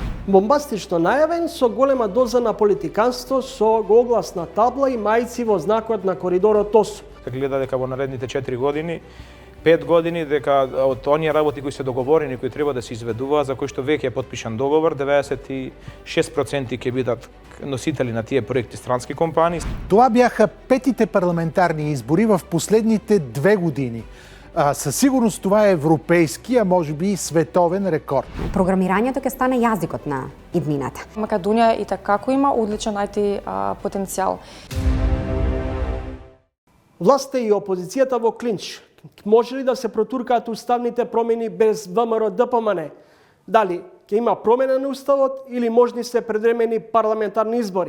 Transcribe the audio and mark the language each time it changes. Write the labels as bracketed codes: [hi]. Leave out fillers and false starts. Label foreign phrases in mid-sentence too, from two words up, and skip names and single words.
[mk] Бомбастично најавен со голема доза на политиканство, со огласна табла и мајци во знакот на коридорот 8. Гледа дека во наредните 4 години 5 години дека од оние работи кои се договорени, кои треба да се изведуваат, за кои што веќе е потпишан договор, 96% ќе бидат носители на тие проекти странски компании. [bg] Това бяха петите парламентарни избори в последните 2 години. Със сигурност това е европейски, а може би и световен рекорд. [mk] Програмирањето ќе стане јазикот на иднината. Македонија и такако има одличен IT потенцијал. Власта и опозицијата во клинч. Може ли да се протуркаат уставните промени без ВМРО ДПМН? Дали ќе има промена на уставот или можни се предвремени парламентарни избори?